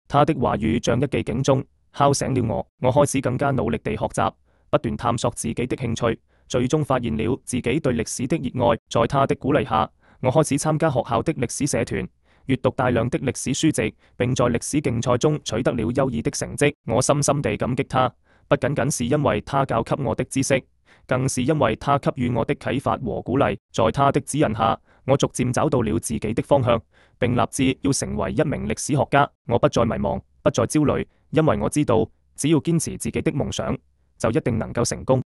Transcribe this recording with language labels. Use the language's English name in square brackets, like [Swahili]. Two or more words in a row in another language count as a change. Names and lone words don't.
[Chinese] 他的話語像一記警鐘，敲醒了我。我開始更加努力地學習，不斷探索自己的興趣，最終發現了自己對歷史的熱愛。在他的鼓勵下，我開始參加學校的歷史社團，閱讀大量的歷史書籍，並在歷史競賽中取得了優異的成績。我深深地感激他，不僅僅是因為他教給我的知識，更是因為他給予我的啟發和鼓勵。在他的指引下，我逐漸找到了自己的方向，並立志要成為一名歷史學家。我不再迷茫，不再焦慮，因為我知道只要堅持自己的夢想，就一定能夠成功。